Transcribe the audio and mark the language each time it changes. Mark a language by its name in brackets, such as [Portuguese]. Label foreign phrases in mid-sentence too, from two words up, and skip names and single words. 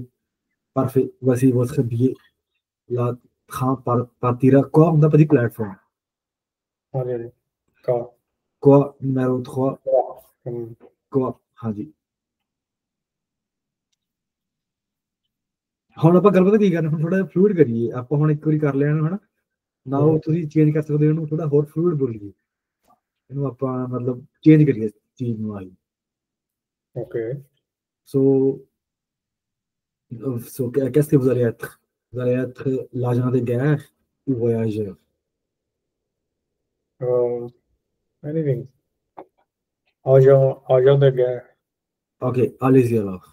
[French] Parfait. Voici votre billet. La train partira quoi? On n'a pas dit plateforme. Allez, car Quoi? Numéro 3. hum, Quoi? [Punjabi] ਹਾਂ ਜੀ ਹੁਣ ਆਪਾਂ ਗੱਲ ਪਤਾ ਕੀ ਕਰਨੀ ਹੁਣ ਥੋੜਾ ਜਿਹਾ ਫਲੂਇਡ ਕਰੀਏ ਆਪਾਂ ਹੁਣ ਇੱਕ ਵਾਰੀ ਕਰ ਲਿਆ ਹਨਾ ਨਾ ਉਹ ਤੁਸੀਂ ਚੇਂਜ ਕਰ ਸਕਦੇ ਹੋ ਉਹਨੂੰ ਥੋੜਾ ਹੋਰ ਫਲੂਇਡ ਬੋਲੀਏ ਇਹਨੂੰ ਆਪਾਂ ਮਤਲਬ ਚੇਂਜ ਕਰੀਏ ਚੀਜ਼ ਨੂੰ ਆਈ OK. [French] ਸੋ qu'est-ce que vous allez être? Vous allez être l'agent de guerre ou voyageur? Anything. Agent de guerre. Ok, allez-y alors.